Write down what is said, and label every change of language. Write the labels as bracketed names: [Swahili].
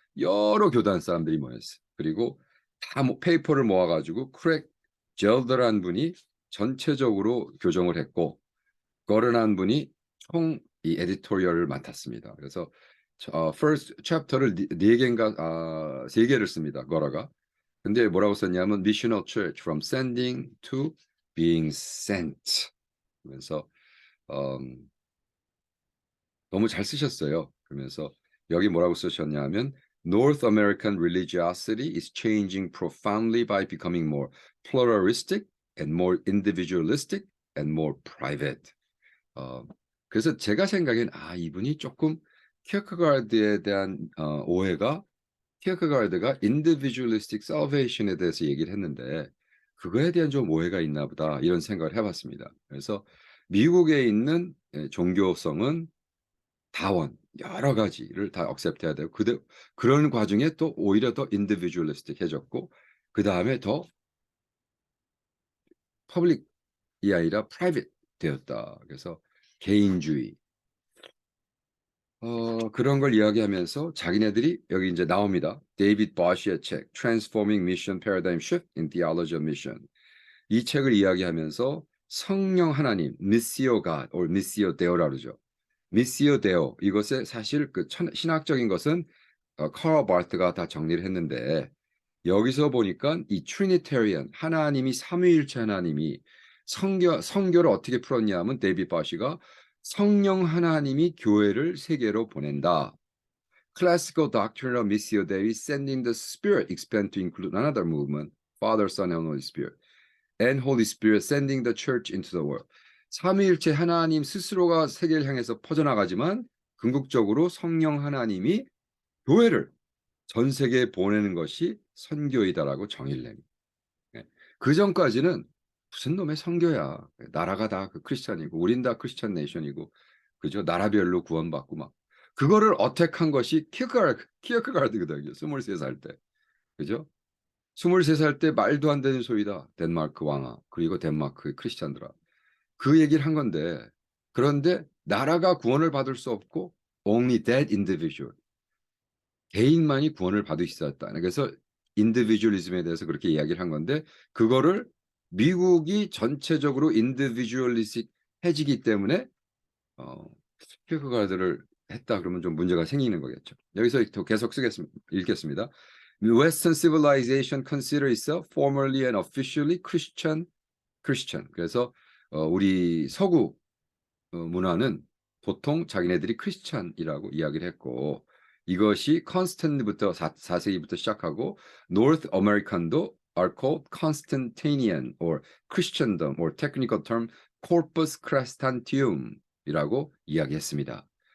[Korean] 여러 교단 사람들이 모였어요. 그리고 다 페이퍼를 모아가지고 크랙 젤더라는 분이 전체적으로 교정을 했고 거른한 분이 총 이 에디토리얼을 맡았습니다. 그래서 first chapter를 네 개인가 세 개를 씁니다. 거라가. 근데 뭐라고 썼냐면 [English] missional church from sending to being sent. [Korean] 그러면서 너무 잘 쓰셨어요. 그러면서 여기 뭐라고 쓰셨냐면 [English] North American religiosity is changing profoundly by becoming more pluralistic and more individualistic and more private. [Korean] 그래서 제가 생각엔 이분이 조금 키어크가르드에 대한 오해가 키어크가르드가 individualistic salvation에 대해서 얘기를 했는데 그거에 대한 좀 오해가 있나 보다 이런 생각을 해봤습니다. 그래서 미국에 있는 종교성은 다원 여러 가지를 다 억셉트해야 되고 그런 과정에 또 오히려 더 individualistic해졌고 그 다음에 더 public이 아니라 private 되었다. 그래서 개인주의 그런 걸 이야기하면서 자기네들이 여기 이제 나옵니다. 데이비드 버시의 책 Transforming Mission Paradigm Shift in Theology of Mission. 이 책을 이야기하면서 성령 하나님, Missio God, or Missio Deo라 그러죠. Missio Deo 이것의 사실 그 신학적인 것은 카럴 바르트가 다 정리를 했는데 여기서 보니까 이 트리니테리언 하나님이 삼위일체 하나님이 성교를 어떻게 풀었냐면 데이비드 버시가 성령 하나님이 교회를 세계로 보낸다. [English] Classical doctrine of Missio Dei sending the Spirit expand to include another movement, Father, Son, and Holy Spirit, and Holy Spirit sending the church into the world. [Korean] 삼위일체 하나님 스스로가 세계를 향해서 퍼져나가지만 궁극적으로 성령 하나님이 교회를 전 세계에 보내는 것이 선교이다라고 정의를 냅니다. 그 전까지는 무슨 놈의 선교야. 나라가 다 그 크리스찬이고 우린 다 크리스찬 네이션이고 그죠? 나라별로 구원받고 막 그거를 어택한 것이 키어크가르드거든요. 23살 때. 그죠? 23살 때 말도 안 되는 소리다. 덴마크 왕아 그리고 덴마크의 크리스찬들아. 그 얘기를 한 건데 그런데 나라가 구원을 받을 수 없고 [English] only that individual [Korean] 개인만이 구원을 받을 수 있었다. 그래서 인디비주얼리즘에 대해서 그렇게 이야기를 한 건데 그거를 미국이 전체적으로 인디비주얼리스틱해지기 때문에 키어크가르드를 했다 그러면 좀 문제가 생기는 거겠죠. 여기서 더 계속 읽겠습니다. [English] Western civilization consider itself formally and officially Christian. [Korean] 그래서 우리 서구 문화는 보통 자기네들이 크리스찬이라고 이야기를 했고 이것이 컨스탄티부터 4세기부터 시작하고 North American도 [English] are called Constantinian or Christendom or technical term Corpus Christiantium [Korean] 이라고 이야기했습니다.